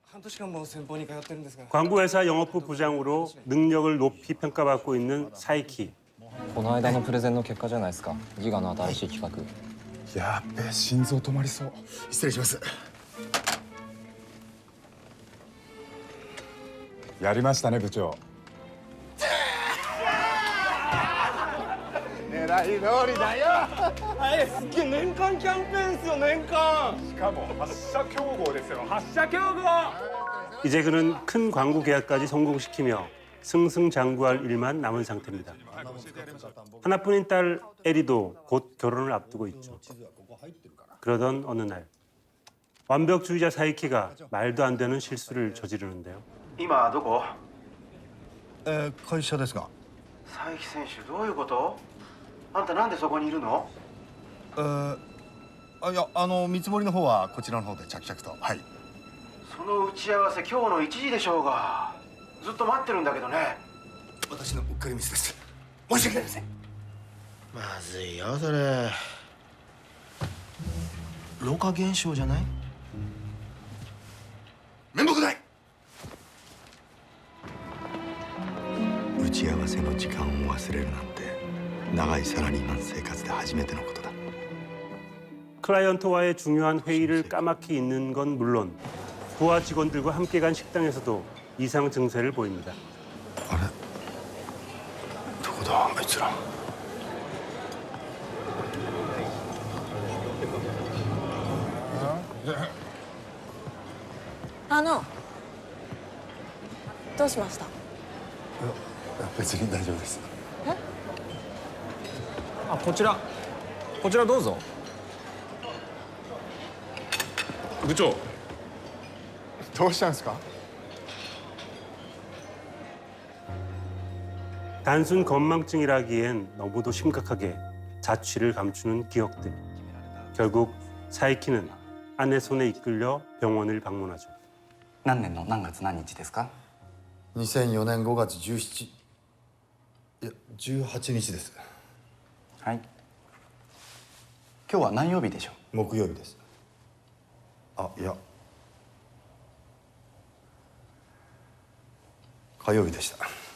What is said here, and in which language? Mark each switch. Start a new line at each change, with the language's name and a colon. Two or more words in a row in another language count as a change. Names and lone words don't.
Korean: 광고회사 영업부 부장으로 능력을 높이 평가받고 있는 사이키.
Japanese: この間のプレゼンの結果じゃないですか。ギガの新しい企画。やっべえ、心臓止まりそう。失礼します。やりましたね、部長。狙い通りだよ。はい、すっげえ年間キャンペーンですよ、年間。しかも発射競合ですよ。発射競合。
Korean: 이제 그는 큰 광고 계약까지 성공시키며 승승장구할 일만 남은 상태입니다. 하나뿐인 딸 에리도 곧 결혼을 앞두고 있죠. 그러던 어느 날 완벽주의자 사이키가 말도 안 되는 실수를 저지르는데요.
Japanese: 今どこ？会社ですが。佐伯選手どういうこと？あんたなんでそこにいるの？いや見積もりの方はこちらの方で着々と。はい。その打ち合わせ今日の1時でしょうが。ずっと待ってるんだけどね。私のうっかりミスです。申し訳ありません。まずいよそれ。老化現象じゃない？面目ない。打ち合わせの時間を忘れるなんて長いサラリーマン生活で初めてのことだ。
Korean: 클라이언트와의 중요한 회의를 까맣게 잊는 건 물론 부하 직원들과 함께 간 식당에서도 이상 증세를 보입니다.
Japanese: あれどこだあいつら。どうしました？いや別に大丈夫です。あ、こちらどうぞ。部長。どうしたんですか？
Korean: 단순 건망증이라기엔 너무도 심각하게 자취를 감추는 기억들. 결국 사이키는 아내 손에 이끌려 병원을 방문하죠.
Japanese: 何年の何月何日ですか？ 2004年5月17いや18日です。はい。今日は何曜日でしょう？木曜日です。あ、いや火曜日でした。